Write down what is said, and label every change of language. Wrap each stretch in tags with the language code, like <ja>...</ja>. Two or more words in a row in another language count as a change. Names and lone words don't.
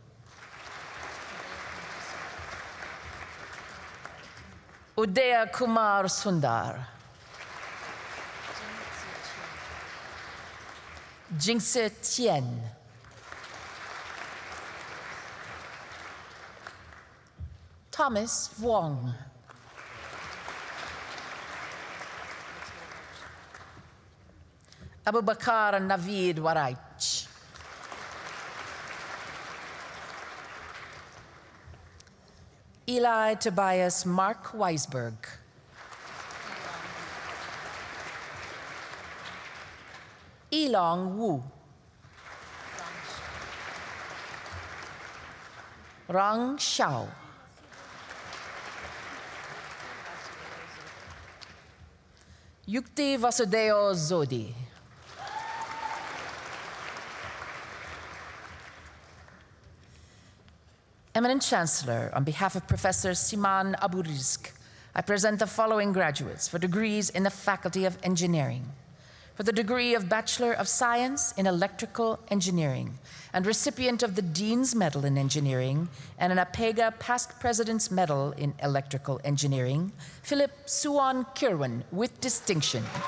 <en>Udaya Kumar Sundar. Jingse Tien. Thomas Wong. Abubakar Naveed Waraich. Eli Tobias Mark Weisberg. Elong Wu. Rang Xiao. Yukti Vasudeo Zodi. Eminent Chancellor, on behalf of Professor Siman Abu Rizk, I present the following graduates for degrees in the Faculty of Engineering. For the degree of Bachelor of Science in Electrical Engineering, and recipient of the Dean's Medal in Engineering and an APEGA Past President's Medal in Electrical Engineering, Philip Suwan Kirwan, with distinction.</en>